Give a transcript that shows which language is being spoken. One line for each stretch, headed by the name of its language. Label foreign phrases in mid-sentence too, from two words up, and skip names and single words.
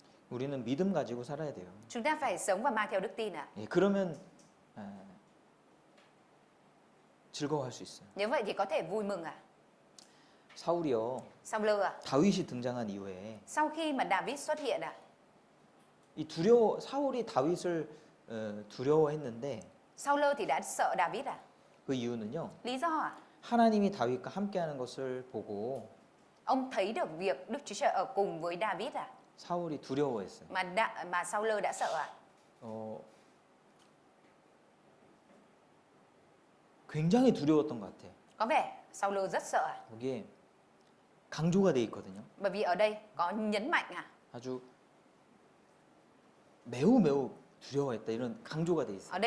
Korean: 우리는 믿음 가지고 살아야 돼요.
Vietnamese: Chúng ta phải sống và mang theo đức tin ạ.
Korean: 예, 그러면 즐거워할 수 있어요.
Vietnamese: Nếu vậy thì có thể vui mừng ạ.
Korean: 사울이요.
Vietnamese: Saul ạ.
Korean: 다윗이 등장한 이후에
Vietnamese: Sau khi mà David xuất hiện ạ,
Korean: 이 사울이 다윗을 두려워했는데
Vietnamese: Saul thì đã sợ David à?
Korean: 그 이유는요.
Vietnamese: Lý do à?
Korean: 하나님이 다윗과 함께하는 것을 보고
Vietnamese: Ông thấy được việc Đức Chúa Trời ở cùng với David à?
Korean: 사울이 두려워했어요.
Vietnamese: Mà Saul đã sợ à?
Korean: 어, 굉장히 두려웠던 것 같아요.
Vietnamese: Có vẻ Saul rất sợ à?
Korean: 거기에 강조가 돼 있거든요.
Vietnamese: Bởi vì ở đây có nhấn mạnh à?
Korean: 아주 매우 두려워했다 이런 강조가 돼 있어요.